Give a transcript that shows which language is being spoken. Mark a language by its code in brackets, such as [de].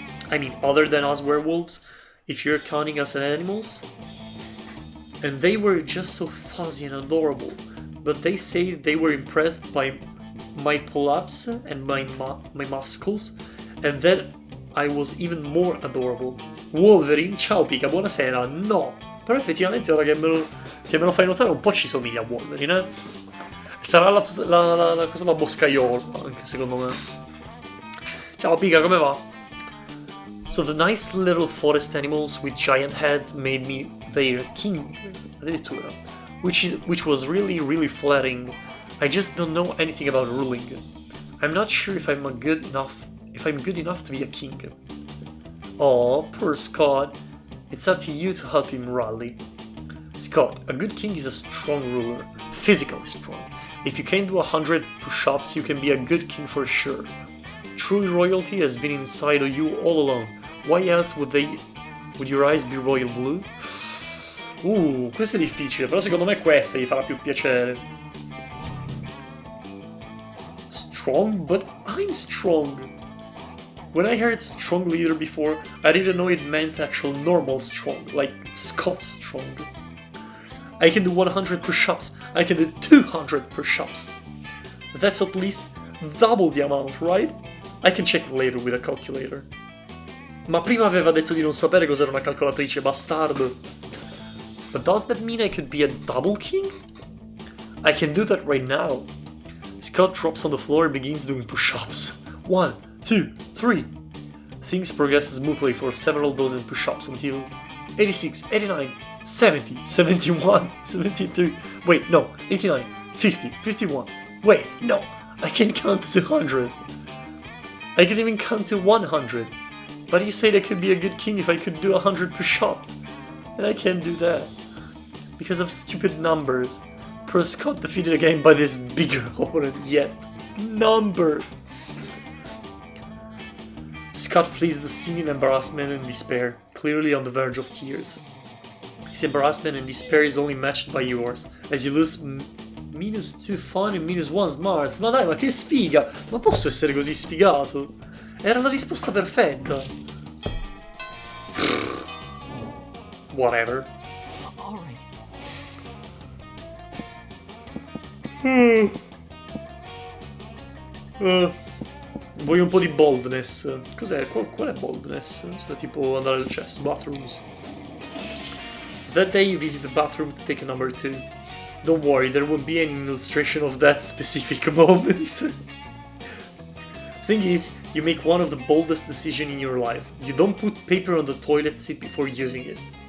[en] I mean, other than us werewolves, if you're counting us as animals. And they were just so fuzzy and adorable, but they say they were impressed by my pull-ups and my muscles, and that I was even more adorable. [it] Wolverine, ciao Pika, buonasera. No, però effettivamente ora che me lo fai notare un po' ci somiglia a Wolverine, eh? Sarà la cosa da boscaiolo, anche secondo me. Ciao Pika, come va? [en] So the nice little forest animals with giant heads made me their king, [it] addirittura, [en] which was really flattering. I just don't know anything about ruling. I'm not sure if I'm good enough to be a king. Oh, poor Scott. It's up to you to help him rally. Scott, a good king is a strong ruler, physically strong. If you can do 100 push-ups, you can be a good king for sure. True royalty has been inside of you all along. Why else would your eyes be royal blue? [it] Questo è difficile, però secondo me questa gli farà più piacere. [en] Strong? But I'm strong! When I heard strong leader before, I didn't know it meant actual normal strong, like Scott strong. I can do 100 push-ups, I can do 200 push-ups. That's at least double the amount, right? I can check it later with a calculator. [it] Ma prima aveva detto di non sapere cos'era una calcolatrice, bastardo. [en] But does that mean I could be a double king? I can do that right now. Scott drops on the floor and begins doing push-ups. 1, 2, 3. Things progress smoothly for several dozen push-ups until 86, 89, 70, 71, 73. Wait, no, 89, 50, 51. Wait, no, I can count to 200. I can even count to 100. But you said I could be a good king if I could do 100 push-ups. And I can't do that. Because of stupid numbers. Poor Scott defeated again by this bigger opponent yet. Numbers! Scott flees the scene in embarrassment and despair, clearly on the verge of tears. His embarrassment and despair is only matched by yours, as you lose -2 fun e -1 smarts. [it] Ma dai, ma che sfiga! Ma posso essere così sfigato? Era la risposta perfetta. [en] Whatever. All right. [it] Voglio un po' di boldness. Cos'è? Qual è boldness? Sta tipo andare al cesso. [en] Bathrooms. That day you visit the bathroom to take a number 2. Don't worry, there won't be any illustration of that specific moment. Thing is, you make one of the boldest decisions in your life. You don't put paper on the toilet seat before using it.